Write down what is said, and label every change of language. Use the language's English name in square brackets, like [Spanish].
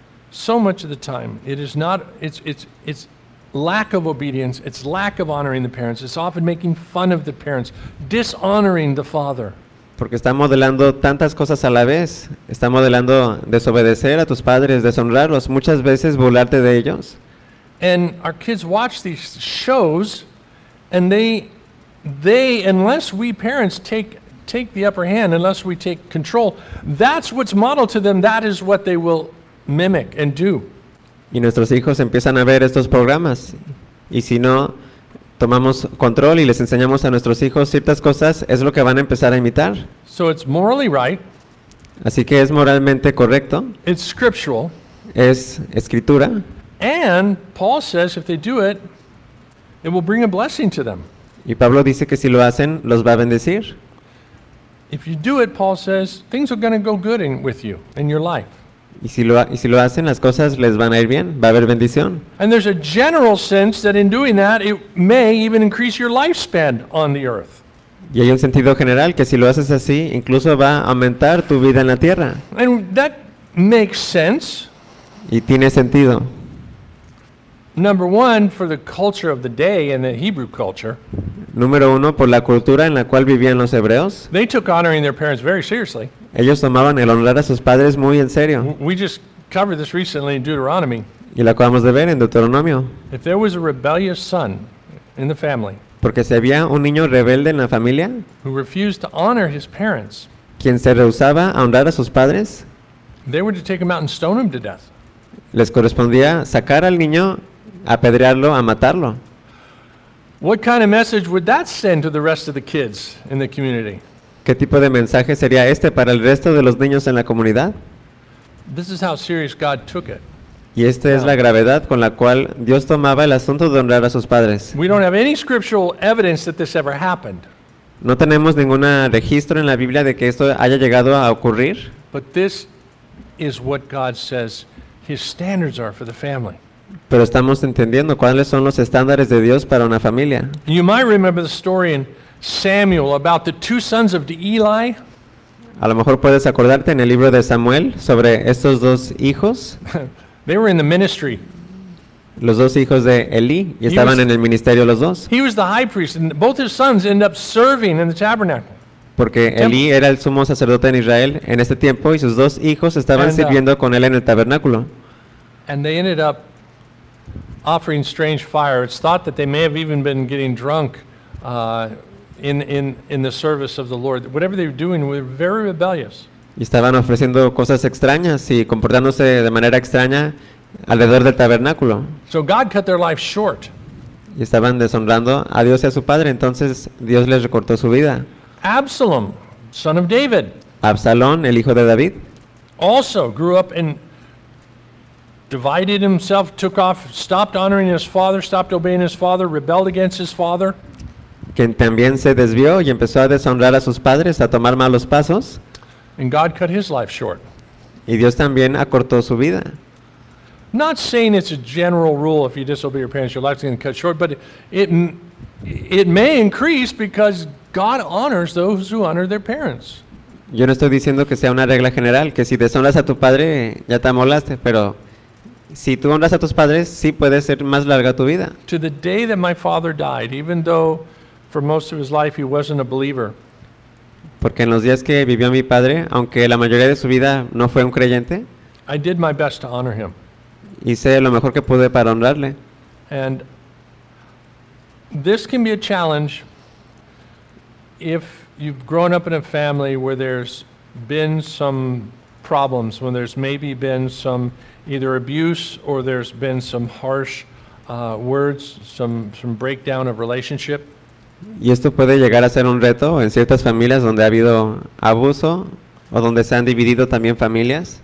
[English] So much of the time, it's lack of obedience, it's lack of honoring the parents, it's often making fun of the parents, dishonoring the father. [Spanish] Porque está modelando tantas cosas a la vez. Está modelando desobedecer a tus padres, deshonrarlos, muchas veces burlarte de ellos. [English] And our kids watch these shows, and they unless we parents take the upper hand, unless we take control, that's what's modeled to them, that is what they will mimic and do. [Spanish] Y nuestros hijos empiezan a ver estos programas. Y si no tomamos control y les enseñamos a nuestros hijos ciertas cosas, es lo que van a empezar a imitar. [English] So it's morally right. [Spanish] Así que es moralmente correcto. [English] It's scriptural. [Spanish] Es escritura. [English] And Paul says if they do it, it will bring a blessing to them. [Spanish] Y Pablo dice que si lo hacen, los va a bendecir. [English] If you do it, Paul says, things are going to go good in with you in your life. [Spanish] Y si lo hacen, las cosas les van a ir bien, va a haber bendición. [English] And there's a general sense that in doing that, it may even increase your lifespan on the earth. [Spanish] Y hay un sentido general que si lo haces así, incluso va a aumentar tu vida en la tierra. [English] And that makes sense. [Spanish] Y tiene sentido. [English] Number one, for the culture of the day in the Hebrew culture. [Spanish] Número uno, por la cultura en la cual vivían los hebreos. [English] They took honoring their parents very seriously. [Spanish] Ellos tomaban el honrar a sus padres muy en serio. [English] We just covered this recently in Deuteronomy. [Spanish] Y lo acabamos de ver en Deuteronomio. [English] If there was a rebellious son in the family. [Spanish] Porque si había un niño rebelde en la familia. [English] Who refused to honor his parents. [Spanish] Quien se rehusaba a honrar a sus padres. [English] They were to take him out and stone him to death. [Spanish] Les correspondía sacar al niño, apedrearlo, a matarlo. [English] What kind of message would that send to the rest of the kids in the community? [Spanish] ¿Qué tipo de mensaje sería este para el resto de los niños en la comunidad? [English] This is how serious God took it. [Spanish] Y esta es la gravedad con la cual Dios tomaba el asunto de honrar a sus padres. [English] We don't have any scriptural evidence that this ever happened. [Spanish] No tenemos ningún registro en la Biblia de que esto haya llegado a ocurrir. [English] But this is what God says his standards are for the family. [Spanish] Pero estamos entendiendo cuáles son los estándares de Dios para una familia. [English] You might remember the story in Samuel about the two sons of Eli. [Spanish] A lo mejor puedes acordarte en el libro de Samuel sobre estos dos hijos. [English] They were in the ministry. [Spanish] Los dos hijos de Eli y estaban en el ministerio los dos. [English] He was the high priest and both his sons end up serving in the tabernacle. [Spanish] Porque Eli era el sumo sacerdote en Israel en este tiempo y sus dos hijos estaban sirviendo con él en el tabernáculo. [English] And they ended up offering strange fire. It's thought that they may have even been getting drunk in the service of the Lord. Whatever they were doing, they were very rebellious. [Spanish] Y estaban ofreciendo cosas extrañas y comportándose de manera extraña alrededor del tabernáculo. [English] So God cut their life short. [Spanish] Y estaban deshonrando a Dios y a su padre, entonces Dios les recortó su vida. [English] Absalom, son of David. [Spanish] Absalón, el hijo de David. [English] Also grew up in divided himself, took off, stopped honoring his father, stopped obeying his father, rebelled against his father. [Spanish] Quien también se desvió y empezó a deshonrar a sus padres, a tomar malos pasos. [English] And God cut his life short. [Spanish] Y Dios también acortó su vida. [English] Not saying it's a general rule if you disobey your parents, your life's going to cut short, but it may increase because God honors those who honor their parents. [Spanish] Yo no estoy diciendo que sea una regla general, que si deshonras a tu padre, ya te amolaste, pero si tú honras a tus padres, sí puede ser más larga tu vida. [English] To the day that my father died, even though for most of his life he wasn't a believer. [Spanish] Porque en los días que vivió mi padre, aunque la mayoría de su vida no fue un creyente, [English] I did my best to honor him. [Spanish] Hice lo mejor que pude para honrarle. [English] And this can be a challenge if you've grown up in a family where there's been some problems, when there's maybe been some either abuse or there's been some harsh words, some breakdown of relationship. [Spanish] Y esto puede llegar a ser un reto en ciertas familias donde ha habido abuso o donde se han dividido también familias.